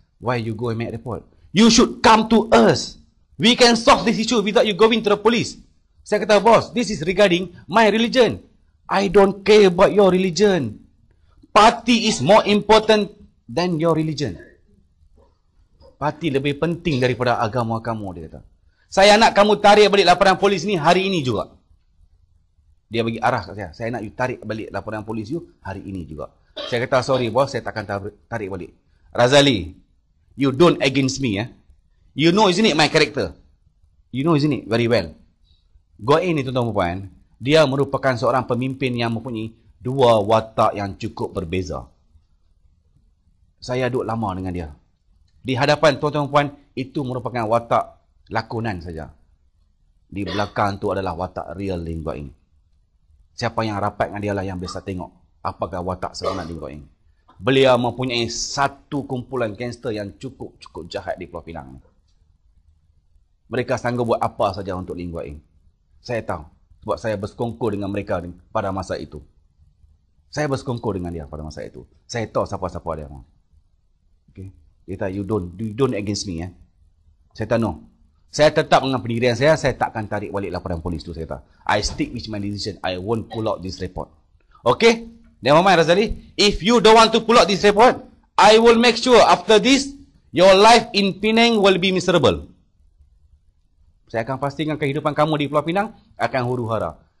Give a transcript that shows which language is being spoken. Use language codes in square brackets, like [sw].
[en] Why you go and make report? You should come to us. We can solve this issue without you going to the police. [ms] Saya kata, [en] boss, this is regarding my religion. I don't care about your religion. Party is more important than your religion. [ms] Parti lebih penting daripada agama kamu, dia kata. Saya nak kamu tarik balik laporan polis ni hari ini juga. Dia bagi arah kat saya. Saya nak you tarik balik laporan polis you hari ini juga. Saya kata, sorry bos, saya takkan tarik balik. [en] Razali, you don't against me. You know isn't it my character? You know isn't it very well? [ms] Guo Eng ni, tuan-tuan puan, dia merupakan seorang pemimpin yang mempunyai 2 watak yang cukup berbeza. Saya duduk lama dengan dia. Di hadapan tuan-tuan puan, itu merupakan watak lakonan saja. Di belakang tu adalah watak real Lim Guo Eng. Siapa yang rapat dengan dia lah yang biasa tengok apakah watak sebenar Lim Guo Eng. Beliau mempunyai satu kumpulan gangster yang cukup jahat di Pulau Pinang. Mereka sanggup buat apa saja untuk Lim Guo Eng. Saya tahu. Sebab saya bersekongkol dengan mereka pada masa itu. Saya bersekongkol dengan dia pada masa itu. Saya tahu siapa-siapa dia. Okay. Dia kata, [en] you don't against me. [ms] Saya kata, no. Saya tetap dengan pendirian saya takkan tarik balik laporan polis tu, saya kata. [en] I stick with my decision. I won't pull out this report. Okay? Never mind, Razali. If you don't want to pull out this report, I will make sure after this, your life in Penang will be miserable. [ms] Saya akan pastikan kehidupan kamu di Pulau Pinang akan huru-hara.